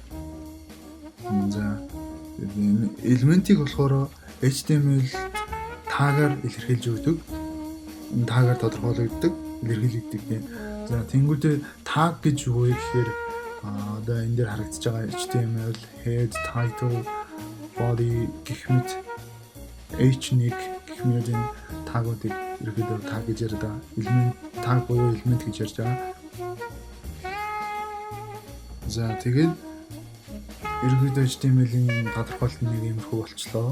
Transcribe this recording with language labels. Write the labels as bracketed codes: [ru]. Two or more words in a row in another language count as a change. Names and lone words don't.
[mn] За элементийг болохоор HTML таагаар илэрхийлж өгдөг. Энэ таагаар тодорхойлогддог, илэрхийлэгддэг юм. За тэнгуүдээ tag гэж юу вэ гэхээр одоо энэ дээр харагдаж байгаа HTML, [en] head, title, body [mn] гэх мэт h1 гэх мэт энэ тагуудыг ерөөдөө tag гэж ярьдаг. Элемент tag буюу элемент гэж ярьж байгаа. За тэгээд ерөөдөө HTML-ийн тодорхойлолт нэг иймэрхүү болчлоо.